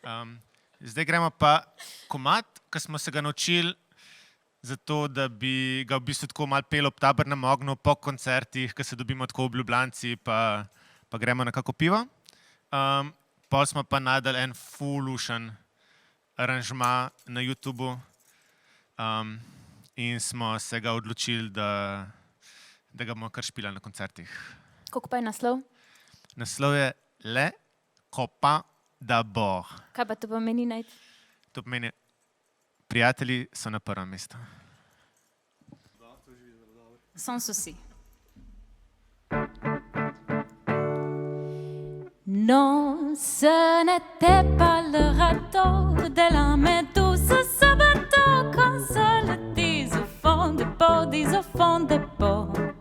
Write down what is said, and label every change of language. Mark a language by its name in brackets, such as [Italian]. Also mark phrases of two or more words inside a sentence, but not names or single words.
[Slovenian] Zdaj gremo pa komad, ki smo se ga naučili, zato da bi ga v bistvu tako malo pel ob tabornem ognju po koncertih, ki se dobimo tako v Ljubljanci, pa gremo na kako pivo. Pol smo pa najdel en fulušen aranžma na YouTubu in smo se ga odločili, da ga bomo kar špilali na koncertih. Kako pa je naslov? Naslov je Le copains d'abord. Kaj pa to pomeni najti? To pomeni, prijatelji so na prvem mestu. [French] Sans souci. Non, ce n'était pas le radeau de la méduse, ce bateau qu'on se le dise au fond des ports, dise au fond des ports.